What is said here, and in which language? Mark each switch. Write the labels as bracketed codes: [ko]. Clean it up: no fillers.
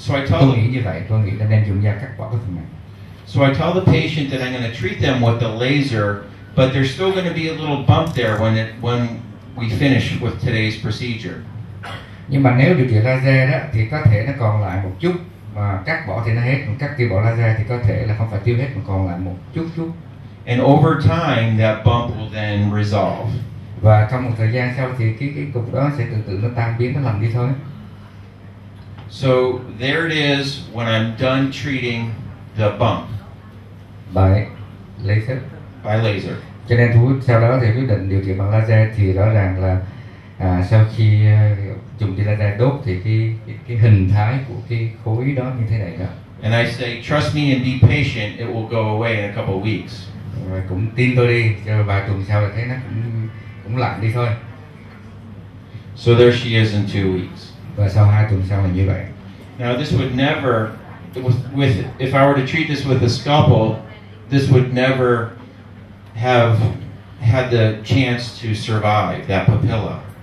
[vi] Tôi nghĩ như vậy, tôi nghĩ là nên dùng dao cắt bỏ cái phần này. [en] So I tell the patient that I'm going to treat them with the laser, but there's still going to be a little bump there when we finish with today's procedure. [vi] Nhưng mà nếu điều trị laser đó thì có thể nó còn lại một chút, mà cắt bỏ thì nó hết, mà cắt tiêu bỏ laser thì có thể là không phải tiêu hết mà còn lại một chút. [en] And over time that bump will then resolve. [vi] Và trong một thời gian sau thì cái cục đó sẽ từ từ nó tan biến, nó lành đi thôi. [en] So there it is when I'm done treating the bump. By laser. [vi] Cho nên sau đó thì quyết định điều trị bằng laser thì rõ ràng là sau khi dùng tia laser đốt thì cái hình thái của cái khối đó như thế này đó. [en] And I say, trust me and be patient, it will go away in a couple of weeks. [vi] Rồi cũng tin tôi đi, cho vài tuần sau là thấy nó cũng lạnh đi thôi. [en] So there she is in 2 weeks. [vi] Và sau 2 tuần sau là như vậy. [en] Now this would never, if I were to treat this with a scalpel, this would never have had the chance to survive that papilla.